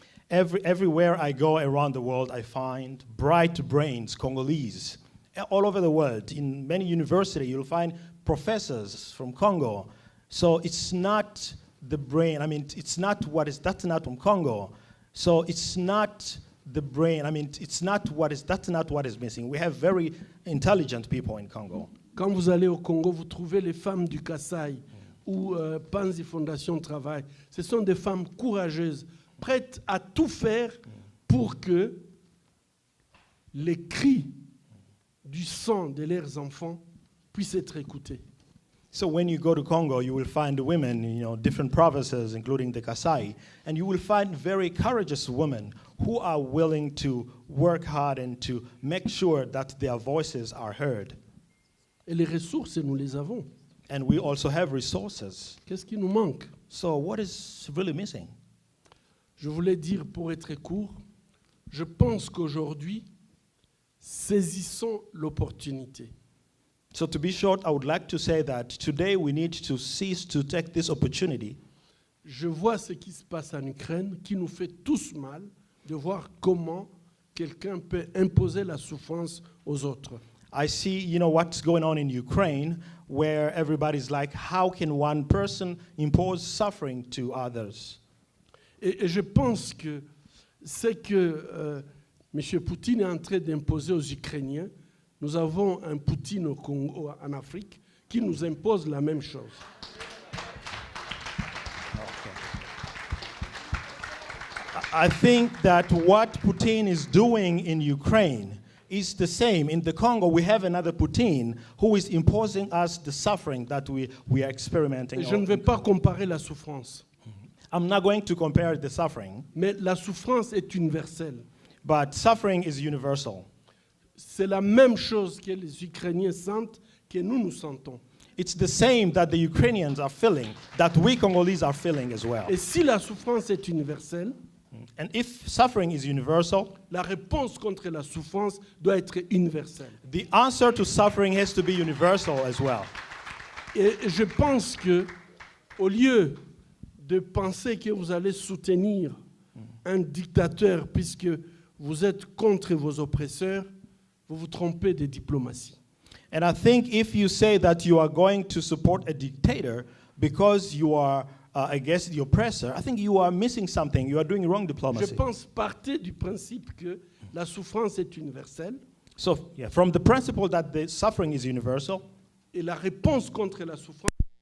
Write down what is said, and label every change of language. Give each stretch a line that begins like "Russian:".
English: Everywhere I go around the world, I find bright brains, Congolese, all over the world. In many universities, you'll find professors from Congo. So it's not the brain. It's not that's not from Congo. So it's not the brain. That's not what is missing. We have very intelligent people in Congo.
French: Quand vous allez au Congo, vous trouvez les femmes du Kasaï ou Panzi Fondation Travail. Ce sont des femmes courageuses, prêtes à tout faire pour que les cris du sang de leurs enfants puissent être écoutés.
English: So when you go to Congo, you will find women, different provinces, including the Kasai, and you will find very courageous women who are willing to work hard and to make sure that their voices are heard.
French: Et les ressources, nous les avons.
English: And we also have resources.
French: Qu'est-ce qui nous manque?
English: So what is really missing?
French: Je voulais dire, pour être court, je pense qu'aujourd'hui, saisissons l'opportunité.
English: So to be short, I would like to say that today we need to cease to take this opportunity.
French: Je vois ce qui se passe en Ukraine, qui nous fait tous mal, de voir comment quelqu'un peut imposer la souffrance aux autres.
English: I see, what's going on in Ukraine, where everybody's like, how can one person impose suffering to others?
French: Et je pense que ce que M. Poutine est en train d'imposer aux Ukrainiens, nous avons un Poutine au Congo, en Afrique, qui nous impose la même chose.
English: I think that what Putin is doing in Ukraine is the same. In the Congo, we have another Putin who is imposing us the suffering that we are experiencing.
French: Et je ne vais pas comparer la souffrance.
English: I'm not going to compare the suffering.
French: Mais la souffrance est universelle.
English: But suffering is universal.
French: C'est la même chose que les Ukrainiens sentent, que nous sentons.
English: It's the same that the Ukrainians are feeling, that we Congolese are feeling as well.
French: Et si la souffrance est universelle,
English: And if suffering is universal,
French: la réponse contre la souffrance doit être universelle.
English: the answer to suffering has to be universal as well.
French: Et je pense que, au lieu de penser que vous allez soutenir un dictateur puisque vous êtes contre vos oppresseurs, vous vous trompez de diplomatie.
English: And I think if you say that you are going to support a dictator because you are against the oppressor, I think you are missing something. You are doing wrong
French: Je
English: diplomacy.
French: pense partir du principe que la souffrance est universelle
English: So, from the principle that the suffering is universal,
French: et la réponse contre la souffrance.